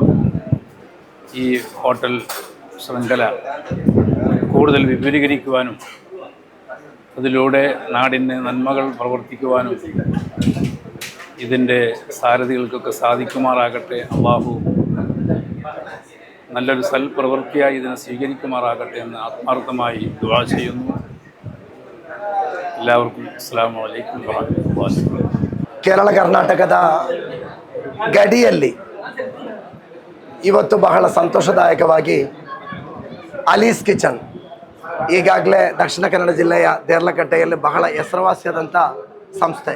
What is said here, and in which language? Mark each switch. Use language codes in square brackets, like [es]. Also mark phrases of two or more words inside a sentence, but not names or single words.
[ml] ഈ ഹോട്ടൽ ശൃംഖല കൂടുതൽ വിപുലീകരിക്കുവാനും അതിലൂടെ നാടിന് നന്മകൾ പ്രവർത്തിക്കുവാനും ഇതിൻ്റെ സാരഥികൾക്കൊക്കെ സാധിക്കുമാറാകട്ടെ. അല്ലാഹു നല്ലൊരു സൽപ്രവൃത്തിയായി ഇതിനെ സ്വീകരിക്കുമാറാകട്ടെ എന്ന് ആത്മാർത്ഥമായി ദുആ ചെയ്യുന്നു. [ar] എല്ലാവർക്കും السلام عليكم ورحمة الله. [kn] ಕೇರಳ ಕರ್ನಾಟಕದ ಗಡಿಯಲ್ಲಿ ಇವತ್ತು ಬಹಳ ಸಂತೋಷದಾಯಕವಾಗಿ ಅಲೀಸ್ ಕಿಚನ್ ಈಗಾಗಲೇ ದಕ್ಷಿಣ ಕನ್ನಡ ಜಿಲ್ಲೆಯ ದೇರ್ಲಕಟ್ಟೆಯಲ್ಲಿ ಬಹಳ ಹೆಸರುವಾಸಿಯಾದಂಥ ಸಂಸ್ಥೆ.